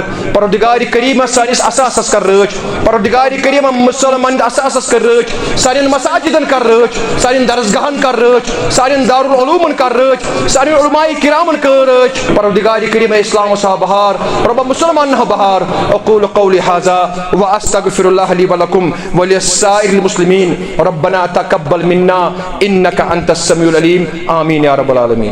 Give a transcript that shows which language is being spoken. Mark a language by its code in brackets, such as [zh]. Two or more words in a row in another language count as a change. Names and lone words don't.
[ks] پروردگار کریمہ سٲنِس اساسس کر رٲچھ. پروردگار کریمہ مسلمان اساسس کر رٲچھ. سانٮ۪ن مساجدن کر رٲچھ. سانٮ۪ن درسگاہن کر رٲچھ. سانٮ۪ن دارالعلومن کر رٲچھ. سانٮ۪ن علماء کرامن کر رٲچھ. پروردگار کریمہ اسلام سا بہار ربا مسلمان بہار. [ar] اقول قولی هذا واستغفر الله لي ولكم ولسائر المسلمين. ربنا تقبل منا انك انت السميع العليم. آمين يا رب العالمين.